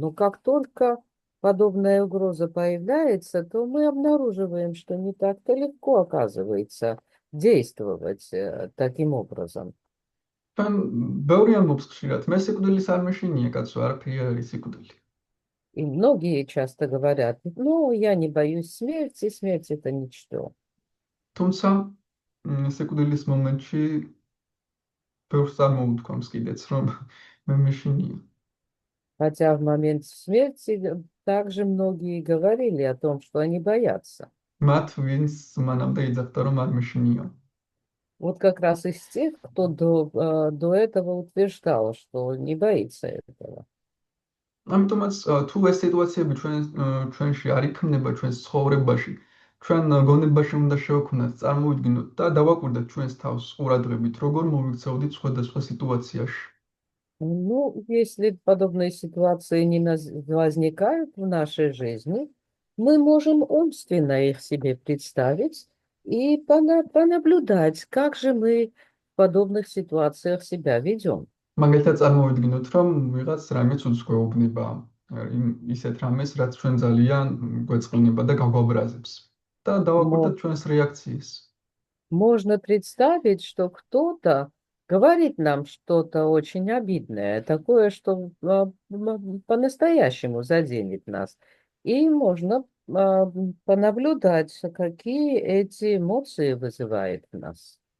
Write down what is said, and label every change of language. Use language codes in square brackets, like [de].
[ru] Но как только подобная угроза появляется, то мы обнаруживаем, что не так-то легко оказывается действовать таким образом. [ka] ჩვენ ბევრი ამბობს ხშირად, მე სიკვდილის არ მეშინია, კაცო, არაფერი არ არის სიკვდილი. [ru] И многие часто говорят, ну, я не боюсь смерти, смерть это ничто. [ka] თუმცა სიკვდილის მომენტში ბევრს არ მოუთქვამს კიდეც, რომ მე მეშინია. [ru] Хотя в момент смерти также многие говорили о том, что они боятся. [ka] მათ ვინც მანამდე იძახდა, რომ არ მეშინია. [ru] Вот как раз из тех, кто до этого утверждал, что не боится этого. [ka] ამიტომაც თუ ეს სიტუაციები ჩვენში არ იქმნება ჩვენს ცხოვრებაში, ჩვენ გონებაში უნდა შევქმნათ, წარმოვიდგინოთ და დავაკვირდეთ ჩვენს თავს ყურადღებით, როგორ მოვიქცეოდით სხვადასხვა ситуацияში. [ru] Ну, если подобные ситуации не возникают в нашей жизни, мы можем умственно их себе представить и понаблюдать, как же мы в подобных ситуациях себя ведем. [ka] მაგალითად წარმოვიდგინოთ, რომ ვიღაც რამეც უძღვეუბნება, ისეთ რამეს, რაც ჩვენ ძალიან გვეწყინება და გაგვაბრაზებს. და დავაკვირდეთ ჩვენს რეაქციას. [ru] Можно представить, что кто-то говорит нам что-то очень обидное, такое, что по-настоящему заденет нас. И можно понаблюдать, какие эти эмоции вызывает в нас.